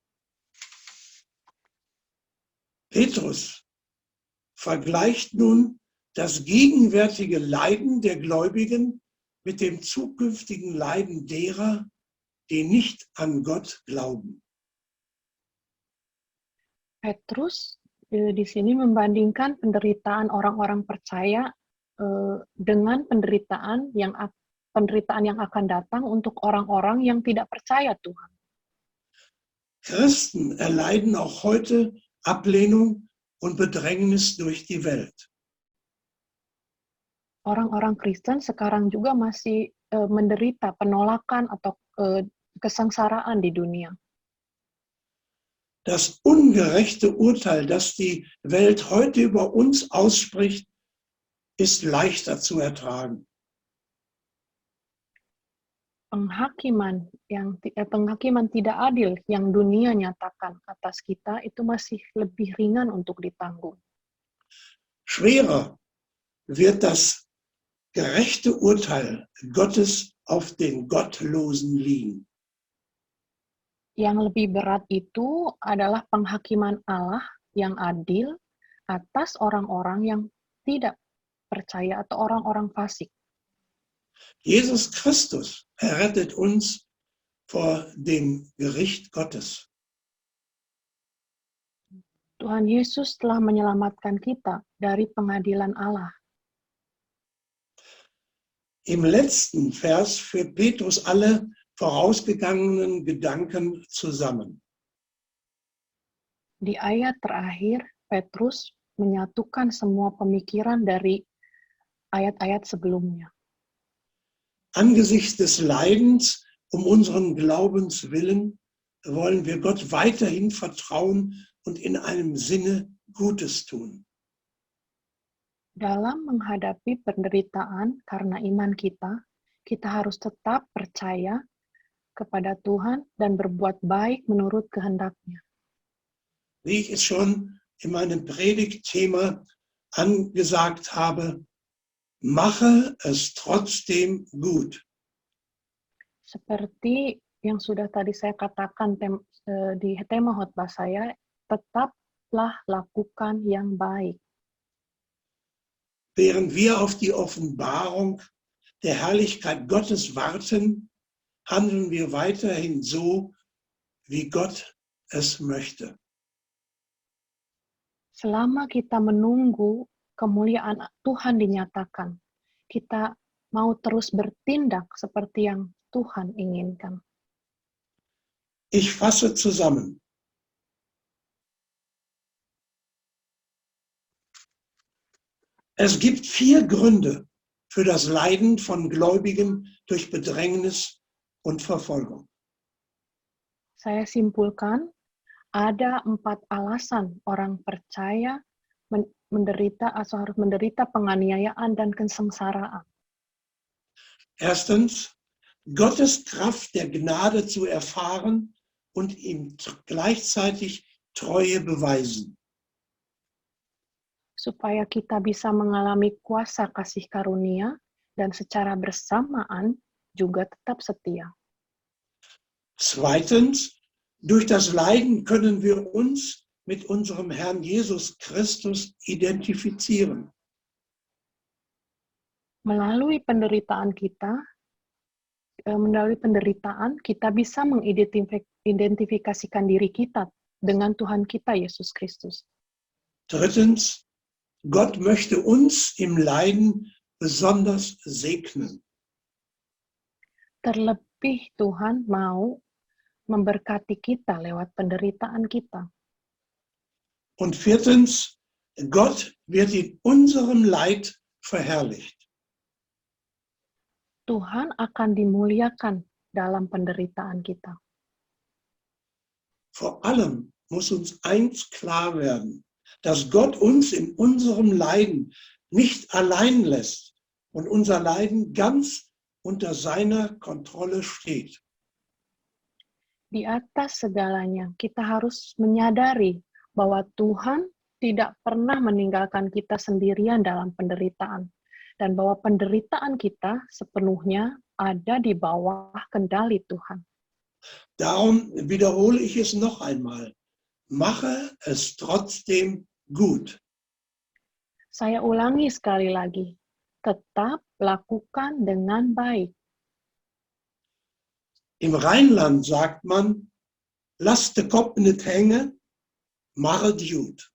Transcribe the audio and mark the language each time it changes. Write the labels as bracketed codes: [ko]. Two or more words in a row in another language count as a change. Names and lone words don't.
[de] Petrus vergleicht nun das gegenwärtige Leiden der Gläubigen mit dem zukünftigen Leiden derer, die nicht an Gott glauben. [id] Petrus di sini membandingkan penderitaan orang-orang percaya dengan penderitaan yang akan datang untuk orang-orang yang tidak percaya Tuhan. [de] Christen erleiden auch heute Ablehnung und Bedrängnis durch die Welt. [id] Orang-orang Kristen sekarang juga masih menderita penolakan atau kesengsaraan di dunia. [de] Das ungerechte Urteil, das die Welt heute über uns ausspricht, ist leichter zu ertragen. [id] Penghakiman tidak adil yang dunia nyatakan atas kita itu masih lebih ringan untuk ditanggung. [de] Schwerer wird das gerechte Urteil Gottes auf den Gottlosen liegen. [id] Yang lebih berat itu adalah penghakiman Allah yang adil atas orang-orang yang tidak percaya atau orang-orang fasik. [de] Jesus Christus errettet uns vor dem Gericht Gottes. [id] Tuhan Yesus telah menyelamatkan kita dari pengadilan Allah. [de] Im letzten Vers führt Petrus alle vorausgegangenen Gedanken zusammen. [id] Di ayat terakhir, Petrus menyatukan semua pemikiran dari ayat-ayat sebelumnya. [de] Angesichts des Leidens Um unseren Glaubens willen wollen wir Gott weiterhin vertrauen und in einem Sinne Gutes tun. [id] Dalam menghadapi penderitaan karena iman kita, kita harus tetap percaya kepada Tuhan dan berbuat baik menurut kehendak-Nya. [de] Wie ich es schon in meinem Predigtthema angesagt habe, mache es trotzdem gut. [id] Seperti yang sudah tadi saya katakan di tema khotbah saya, tetaplah lakukan yang baik. [de] Während wir auf die Offenbarung der Herrlichkeit Gottes warten, handeln wir weiterhin so, wie Gott es möchte. [id] Selama kita menunggu kemuliaan Tuhan dinyatakan, kita mau terus bertindak seperti yang Tuhan inginkan. [de] Ich fasse zusammen. Es gibt 4 Gründe für das Leiden von Gläubigen durch Bedrängnis und Verfolgung. [id] Saya simpulkan, ada 4 alasan orang percaya menderita atau harus menderita penganiayaan dan kesengsaraan. [de] Erstens, Gottes Kraft der Gnade zu erfahren und ihm gleichzeitig Treue beweisen. [id] Supaya kita bisa mengalami kuasa kasih karunia dan secara bersamaan juga tetap setia. [de] Zweitens, durch das Leiden können wir uns mit unserem Herrn Jesus Christus identifizieren. [id] Melalui penderitaan kita bisa mengidentifikasikan diri kita dengan Tuhan kita Yesus Kristus. [de] Drittens, Gott möchte uns im Leiden besonders segnen. [id] Terlebih Tuhan mau memberkati kita lewat penderitaan kita. [de] Und viertens, Gott wird in unserem Leid verherrlicht. [id] Tuhan akan dimuliakan dalam penderitaan kita. [de] Vor allem muss uns eins klar werden, dass Gott uns in unserem Leiden nicht allein lässt und unser Leiden ganz unter seiner Kontrolle steht. [id] Di atas segalanya, kita harus menyadari bahwa Tuhan tidak pernah meninggalkan kita sendirian dalam penderitaan, dan bahwa penderitaan kita sepenuhnya ada di bawah kendali Tuhan. [de] Darum wiederhole ich es noch einmal. Mache es trotzdem gut. [id] Saya ulangi sekali lagi, tetap lakukan dengan baik. [de] Im Rheinland sagt man, lass de Kopf nicht hängen, mach es gut.